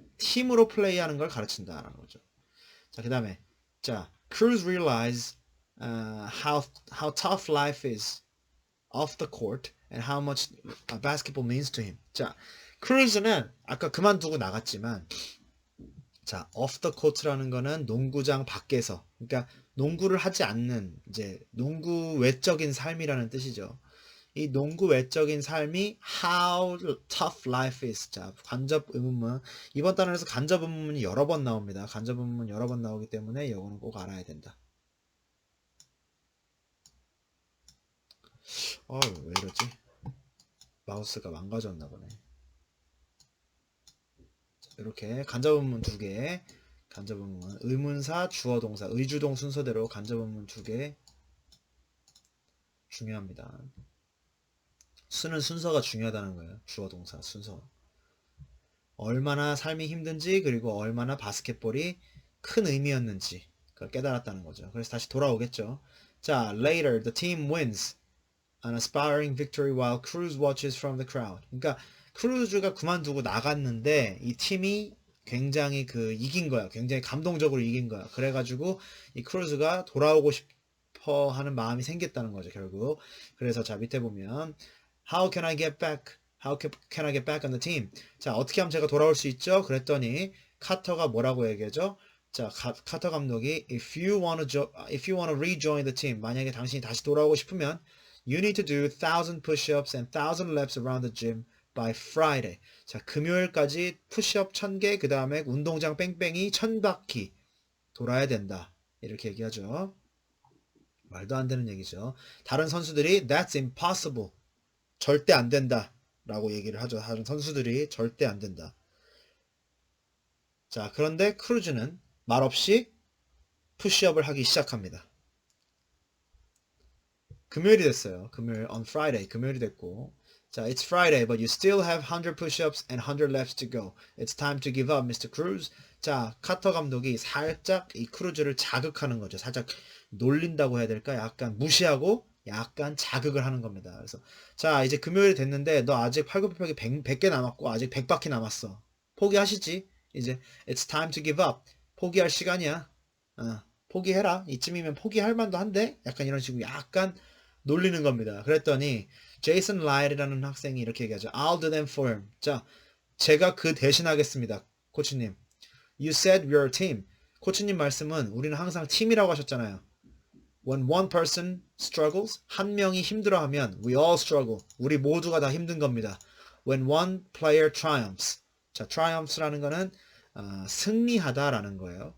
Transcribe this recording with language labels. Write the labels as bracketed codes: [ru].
[ko] 팀으로 플레이하는 걸 가르친다라는 거죠. [en] 자, 그다음에 자, Cruz realized how tough life is off the court and how much basketball means to him. [ko] 자, 크루즈는 아까 그만두고 나갔지만 자, [en] off the court [ko] 라는 거는 농구장 밖에서, 그러니까 농구를 하지 않는 이제 농구 외적인 삶이라는 뜻이죠. 이 농구 외적인 삶이 [en] how tough life is. [ko] 자, 간접 의문문. 이번 단원에서 간접 의문문이 여러 번 나옵니다. 간접 의문문 여러 번 나오기 때문에 이거는 꼭 알아야 된다. 왜 이러지? 마우스가 망가졌나 보네. 이렇게 간접 의문문 2개, 간접 의문문, 의문사, 주어, 동사, 의주동 순서대로 간접 의문문 2개 중요합니다. 쓰는 순서가 중요하다는 거예요. 주어, 동사, 순서. 얼마나 삶이 힘든지 그리고 얼마나 바스켓볼이 큰 의미였는지 그걸 깨달았다는 거죠. 그래서 다시 돌아오겠죠. [en] 자, later the team wins an aspiring victory while Cruz watches from the crowd. [ko] 그러니까 크루즈가 그만두고 나갔는데 이 팀이 굉장히 이긴 거야. 굉장히 감동적으로 이긴 거야. 그래가지고 이 크루즈가 돌아오고 싶어 하는 마음이 생겼다는 거죠, 결국. 그래서 자, 밑에 보면 [en] How can I get back? How can I get back on the team? [ko] 자, 어떻게 하면 제가 돌아올 수 있죠? 그랬더니 카터가 뭐라고 얘기하죠? 자, 카터 감독이 [en] If you want to rejoin the team, [ko] 만약에 당신이 다시 돌아오고 싶으면 [en] You need to do 1,000 push-ups and 1,000 laps around the gym by Friday. [ko] 자, 금요일까지 푸시업 1000개, 그 다음에 운동장 뺑뺑이 1000바퀴 돌아야 된다. 이렇게 얘기하죠. 말도 안 되는 얘기죠. 다른 선수들이 [en] That's impossible. [ko] 절대 안 된다. 라고 얘기를 하죠. 다른 선수들이 절대 안 된다. 자, 그런데 크루즈는 말없이 푸시업을 하기 시작합니다. 금요일이 됐어요. [en] 금요일 on Friday. [ko] 금요일이 됐고 자, [en] it's Friday, but you still have 100 push-ups and 100 laps to go. It's time to give up, Mr. Cruz. [ko] 자, 카터 감독이 살짝 이 크루즈를 자극하는 거죠. 살짝 놀린다고 해야 될까? 약간 무시하고 약간 자극을 하는 겁니다. 그래서 자, 이제 금요일이 됐는데 너 아직 팔굽혀펴기 100개 남았고 아직 100바퀴 남았어. 포기하시지? [en] 이제 it's time to give up. [ko] 포기할 시간이야. 포기해라. 이쯤이면 포기할 만도 한데? 약간 이런 식으로 약간 놀리는 겁니다. 그랬더니 제이슨 라일이라는 학생이 이렇게 얘기하죠. [en] I'll do them for him. [ko] 자, 제가 그 대신하겠습니다. [en] 코치님. You said we're a team. [ko] 코치님 말씀은 우리는 항상 팀이라고 하셨잖아요. [en] When one person struggles, [ko] 한 명이 힘들어하면 [en] we all struggle. [ko] 우리 모두가 다 힘든 겁니다. [en] when one player triumphs. [ko] 자, triumphs라는 거는 승리하다라는 거예요.